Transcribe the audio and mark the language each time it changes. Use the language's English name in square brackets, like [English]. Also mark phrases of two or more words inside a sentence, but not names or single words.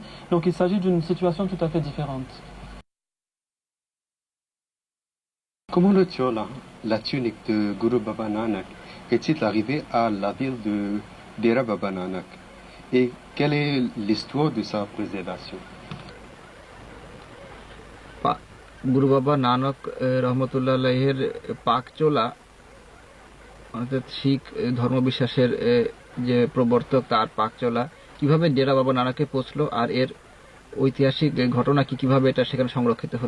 [French] Donc il s'agit d'une situation tout à fait différente. Comment le chola, la tunique de Guru Baba Nanak, est-il arrivé à la ville de Dera Baba Nanak? Et quelle est l'histoire de sa préservation? [Bangla] গুরু বাবা নানক [Arabic] رحمة الله عليه [Bangla] পাকচোলা অর্থাৎ শিখ ধর্মবিশ্বাসের যে প্রবর্তক তার পাকচোলা কিভাবে ডেরা বাবা নানকে পৌঁছলো আর এর ঐতিহাসিক ঘটনা কিভাবে এটা সেখানে সংরক্ষিত হলো।